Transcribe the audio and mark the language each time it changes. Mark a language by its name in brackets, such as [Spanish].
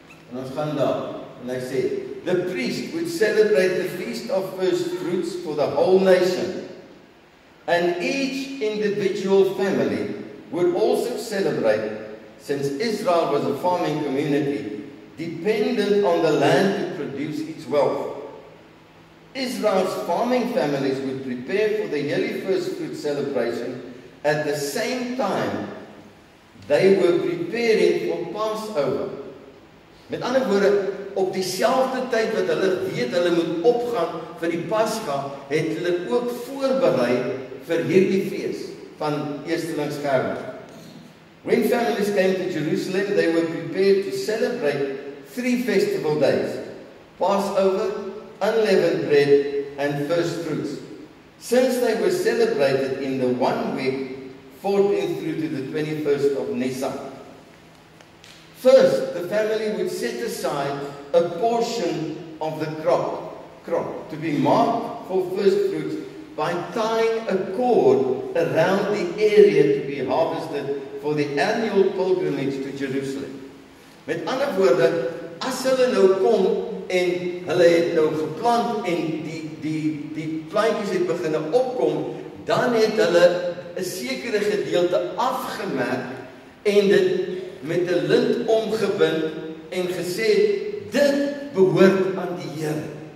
[Afrikaans] En ons gaan daar, en hy sê, [English] the priest would celebrate the feast of Firstfruits for the whole nation, and each individual family would also celebrate, since Israel was a farming community, dependent on the land to produce its wealth. Israel's farming families would prepare for the yearly Firstfruit celebration at the same time they were preparing for Passover. [Afrikaans] Met ander woorde, op dieselfde tyd wat hulle weet hulle moet opgaan vir die Pasga, het hulle ook voorberei vir hierdie fees van eerstelingsgerf. [English] When families came to Jerusalem, they were prepared to celebrate 3 festival days: Passover, unleavened bread, and first fruits. Since they were celebrated in the 1 week 14th through to the 21st of Nisan. First, the family would set aside a portion of the crop to be marked for first fruits by tying a cord around the area to be harvested for the annual pilgrimage to Jerusalem. [Afrikaans] Met ander woorde, as hulle nou kom en hulle het nou geplant en die plantjies het begin opkom, dan het hulle 'n sekere gedeelte afgemerk en dit met 'n lint omgebind en gesê, dit behoort aan die Here.